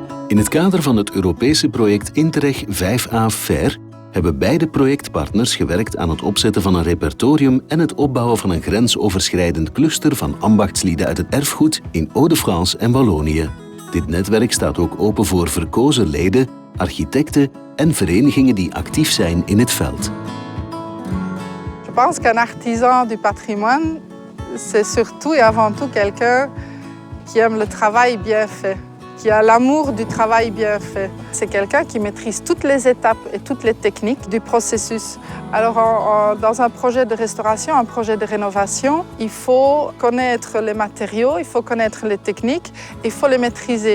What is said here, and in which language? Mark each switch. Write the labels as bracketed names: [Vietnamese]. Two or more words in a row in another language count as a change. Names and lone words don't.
[Dutch] In het kader van het Europese project Interreg 5A Fair hebben beide projectpartners gewerkt aan het opzetten van een repertorium en het opbouwen van een grensoverschrijdend cluster van ambachtslieden uit het erfgoed in Hauts-de-France en Wallonië. Dit netwerk staat ook open voor verkozen leden, architecten en verenigingen die actief zijn in het veld. [French] Je pense qu'un artisan du patrimoine, c'est surtout et avant tout quelqu'un qui aime le travail bien fait, qui a l'amour du travail bien fait. C'est quelqu'un qui maîtrise toutes les étapes et toutes les techniques du processus. Alors, dans un projet de restauration, un projet de rénovation, il faut connaître les matériaux, il faut connaître les techniques, il faut les maîtriser.